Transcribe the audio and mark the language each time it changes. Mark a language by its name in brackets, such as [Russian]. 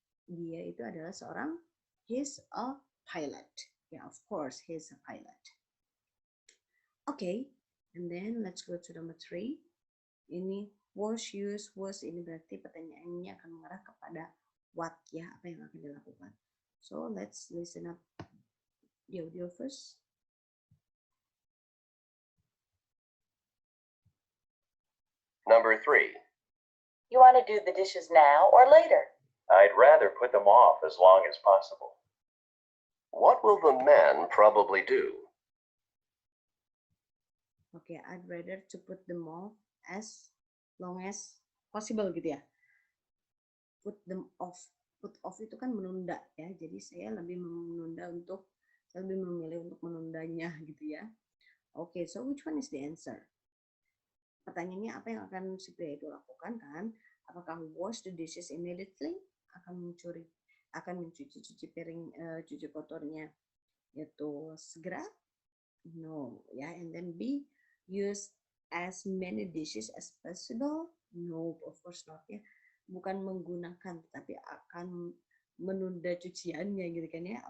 [Indonesian] Dia itu adalah seorang, [English] he's a pilot. Yeah, of course, he's a pilot. Okay, and then let's go to number 3. [Indonesian] Ini was, use, was, ini berarti pertanyaannya akan mengarah kepada what ya, apa yang akan dilakukan. [English] So let's listen up the audio first. Number 3. You want to do the dishes now or later? I'd rather put them off as long as possible. What will the man probably do? Okay, I'd rather to put them off as long as possible gitu ya. Put them off. [Indonesian] Put off itu kan menunda ya. Jadi saya lebih memilih untuk menundanya gitu ya. [English] Okay, so which one is the answer? [Indonesian] Pertanyaannya apa yang akan si pria itu lakukan kan? Apakah [English] wash the dishes immediately? [Indonesian] Akan mencuci piring, cuci kotornya itu segera? No, ya. [English] And then B, use as many dishes as possible? No, of course not ya. [Indonesian] Bukan menggunakan, tapi akan menunda cuciannya gitu kan ya.